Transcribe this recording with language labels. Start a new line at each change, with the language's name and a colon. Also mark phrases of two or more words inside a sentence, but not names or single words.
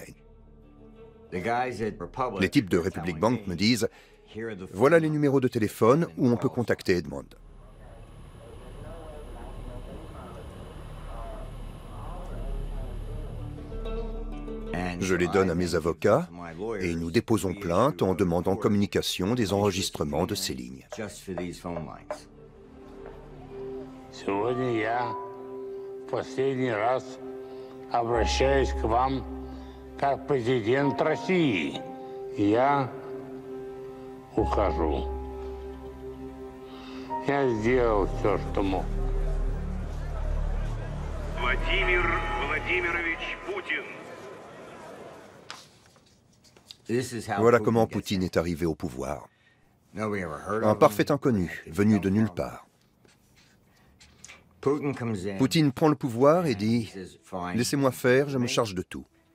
French: » Les types de Republic Bank me disent « Voilà les numéros de téléphone où on peut contacter Edmond. » Je les donne à mes avocats et nous déposons plainte en demandant communication des enregistrements de ces lignes.
Russian: Сегодня я в последний раз обращаюсь к вам как президент России. Я ухожу. Я сделал все, что мог. Владимир Владимирович Путин.
French: Voilà comment Poutine est arrivé au pouvoir. Un parfait inconnu, venu de nulle part. Poutine prend le pouvoir et dit « Laissez-moi faire, je me charge de tout ».